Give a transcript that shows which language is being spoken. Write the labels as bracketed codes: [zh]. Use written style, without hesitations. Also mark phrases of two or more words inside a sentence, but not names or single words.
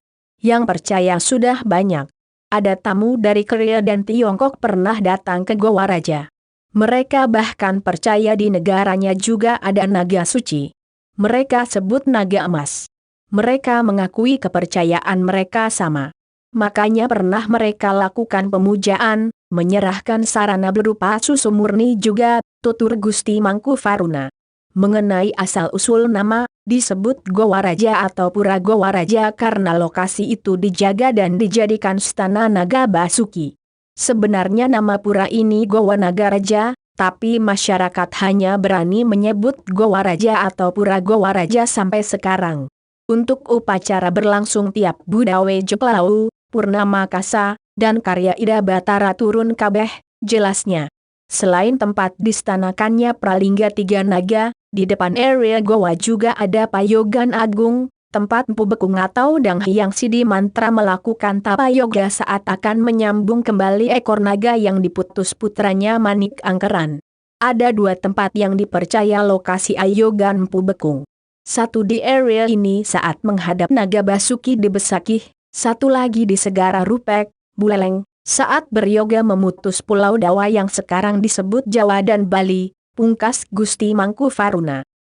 [id] Yang percaya sudah banyak. Ada tamu dari Korea dan Tiongkok pernah datang ke Goa Raja. Mereka bahkan percaya di negaranya juga ada naga suci. Mereka sebut naga emas. Mereka mengakui kepercayaan mereka sama. Makanya pernah mereka lakukan pemujaan, menyerahkan sarana berupa susu murni juga, tutur Gusti Mangku Faruna. Mengenai asal-usul nama, disebut Goa Raja atau Pura Goa Raja karena lokasi itu dijaga dan dijadikan istana Naga Basuki. Sebenarnya nama pura ini Goa Naga Raja, tapi masyarakat hanya berani menyebut Goa Raja atau Pura Goa Raja sampai sekarang. Untuk upacara berlangsung tiap Budawe Joklau, Purnama Kasa, dan karya Ida Batara turun kabeh, jelasnya. Selain tempat distanakannya pralingga 3 naga, di depan area goa juga ada payogan agung, tempat Empu Bekung atau Dang Hyang Sidi mantra melakukan tapa yoga saat akan menyambung kembali ekor naga yang diputus putranya Manik Angkeran. Ada 2 tempat yang dipercaya lokasi ayogan Empu Bekung. Satu di area ini saat menghadap Naga Basuki di Besakih, satu lagi di Segara Rupek, Buleleng, saat beryoga memutus Pulau Dawa yang sekarang disebut Jawa dan Bali, pungkas Gusti Mangku Faruna.